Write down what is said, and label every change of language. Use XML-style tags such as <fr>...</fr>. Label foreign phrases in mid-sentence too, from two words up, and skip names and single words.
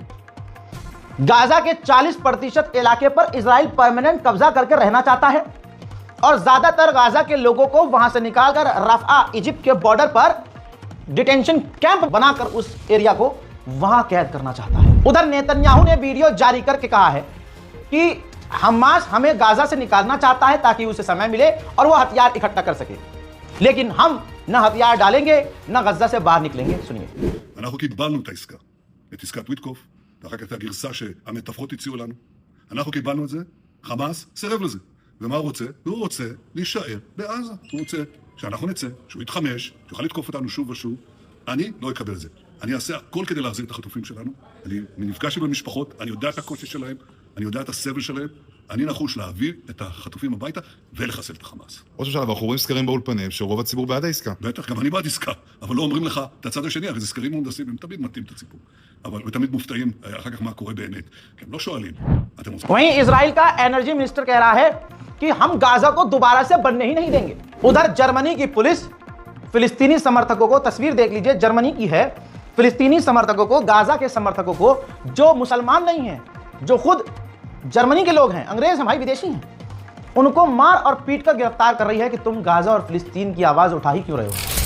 <hi>गाजा के 40% इलाके पर इजराइल परमानेंट कब्जा करके रहना चाहता है और ज्यादातर गाजा के लोगों को वहां से निकालकर रफा, इजिप्ट के बॉर्डर पर</hi> <en>detention camp</en> <hi>बनाकर उस एरिया को वहां कैद करना चाहता है। उधर नेतन्याहू ने वीडियो जारी करके कहा है कि हमास हमें गाजा से निकालना चाहता है ताकि उसे समय मिले और वो हथियार इकट्ठा कर सके, लेकिन हम न हथियार डालेंगे न गजा से बाहर निकलेंगे। सुनिए।</hi> <he>אנחנו קיבלנו את העסקה, את עסקת ויטקוף, ואחר כך את הגרסה שהמתווכות הציעו לנו. אנחנו קיבלנו את זה, חמאס סירב לזה. ומה הוא רוצה? הוא רוצה להישאר בעזה. הוא רוצה שאנחנו נצא, שהוא יתחמש, שיוכל לתקוף אותנו שוב ושוב. אני לא אקבל את זה. אני אעשה הכל כדי להחזיר את החטופים שלנו. אני נפגש עם המשפחות, אני יודע את הקושי שלהם, אני יודע את הסבל שלהם. אני נחוש להביא את החטופים הביתה ולחסל את החמאס. ראש הממשלה, ואנחנו רואים סקרים באולפנים שרוב הציבור בעד העסקה. בטח, גם אני בעד עסקה, אבל לא אומרים לך את הצד השני, הרי זה סקרים מהונדסים, הם תמיד מטעים את הציבור. אבל תמיד מופתעים אחר כך מה קורה באמת, כי הם לא שואלים.</he> <hi>वहीं इजराइल का</hi> <en>energy minister</en> <hi>कह रहा है कि हम गाजा को दोबारा से बनने ही नहीं देंगे। उधर जर्मनी की पुलिस फिलिस्तीनी समर्थकों को, तस्वीर देख लीजिए, जर्मनी की है, फिलिस्तीनी समर्थकों को, गाजा के समर्थकों को, जो मुसलमान नहीं हैं, जो खुद जर्मनी के लोग हैं, अंग्रेज हैं भाई, विदेशी हैं, उनको मार और पीट कर गिरफ्तार कर रही है कि तुम गाजा और फिलिस्तीन की आवाज उठा ही क्यों रहे हो।</hi>